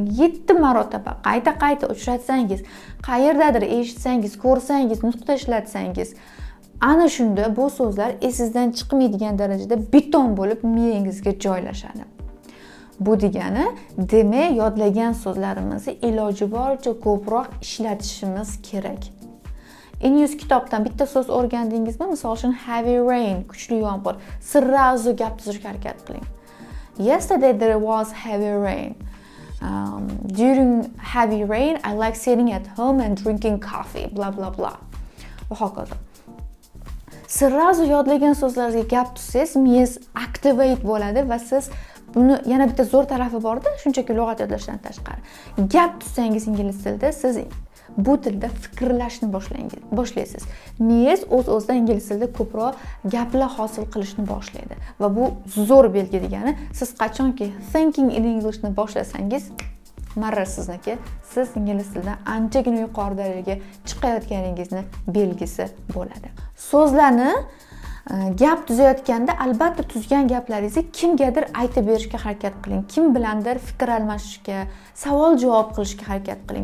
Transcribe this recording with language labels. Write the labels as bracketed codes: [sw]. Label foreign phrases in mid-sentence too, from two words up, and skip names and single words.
[uz] 7 marotaba qayta uchratsangiz, qayerdadir eshitsangiz, ko'rsangiz, nutqda ishlatsangiz, ana shunda bu so'zlar esingizdan chiqmaydigan darajada beton bo'lib miyangizga joylashadi. Bu degani, demak, yodlagan so'zlarimizni iloji boricha ko'proq ishlatishimiz kerak. [en] In use [uz] kitobdan bitta so'z o'rgandingizmi? Misol uchun [en] heavy rain, [uz] kuchli yomg'ir. Sirrazu gap tuzishga harakat qiling. [en] Yesterday there was heavy rain. During heavy rain, I like sitting at home and drinking coffee, blah blah blah. [uz] Va hokazo. Sirrazu yodlagan so'zlarga gap tuzsangiz, miyangiz activate bo'ladi va siz buni yana bitta zo'r tarafi bor-da, shunchaki lug'at yodlashdan tashqari. Gap tuzsangiz ingliz tilida, siz bu tilda fikrlashni boshlaysiz. Miyangiz o'z-o'zidan ingliz tilida ko'proq gaplar hosil qilishni boshlaydi va bu zo'r belgi degani, siz qachonki [en] thinking in English [uz] ni boshlasangiz, marra sizniki, siz ingliz tilida anchagina yuqori darajaga chiqayotganingizni belgisi bo'ladi. So'zlarni gap tuzayotganda albatta tuzgan gaplaringizni kimgadir aytib berishga harakat qiling. Kim bilandir fikr almashishga, savol-javob qilishga harakat qiling.